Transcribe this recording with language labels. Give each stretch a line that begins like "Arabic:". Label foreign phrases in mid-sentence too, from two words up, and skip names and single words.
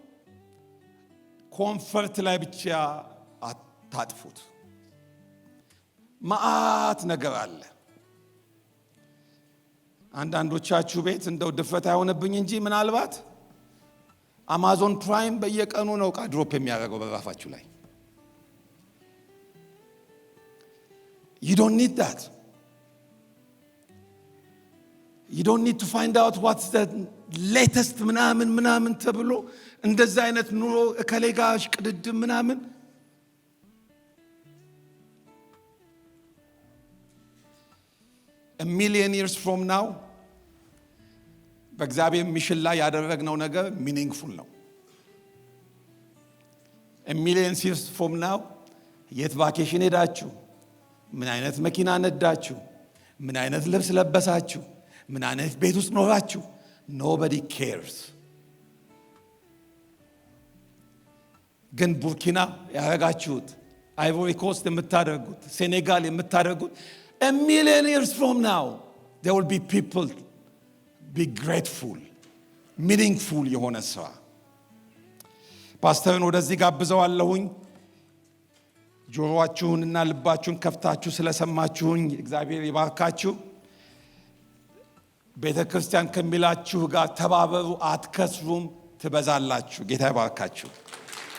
Amharic: ኮንፈርት ላይ ብቻ አታጥፉት። መዓት ነገር አለ። አንዳንዶቻችሁ ቤት እንደው ድፍረት አይሆንብኝ እንጂ ምናልባት አማዞን ፕራይም በየቀኑ ነው ዕቃ ድሮፕ የሚያደርገው በራፋችሁ ላይ።
English: You don't need that. You don't need to find out what's the latest
Amharic: ምናምን ተብሎ እንደዛ አይነት ኑሮ ከሌጋሽ ቅድድም ምናምን።
English: A million years from now
Amharic: በእግዚአብሔር ሚሽን ላይ ያደረግነው ነገር ሚኒንግፉል ነው።
English: A million years from now
Amharic: የት ቫኬሽን ሄዳችሁ፣ ምን አይነት መኪና ነዳችሁ፣ ምን አይነት ልብስ ለበሳችሁ፣ ምን አይነት ቤት ውስጥ ኖራችሁ፣
English: nobody cares።
Amharic: ግን ቡርኪና ያረጋችሁት፣ አይቮሪ ኮስት የምታደርጉት፣ ሴኔጋል የምታደርጉት
English: a million years from now there will be people be grateful,
Amharic: meaningful የሆነ ስራ። ፓስተርን ወደዚህ ጋብዘዋለሁኝ። ጆሮአችሁንና ልባችሁን ከፍታችሁ ስለሰማችሁኝ እግዚአብሔር ይባርካችሁ። ቤተ ክርስቲያን ከሚላችሁ ጋር ተባበሩ፣ አትከስሩም፣ ትበዛላችሁ። ጌታ ይባርካችሁ።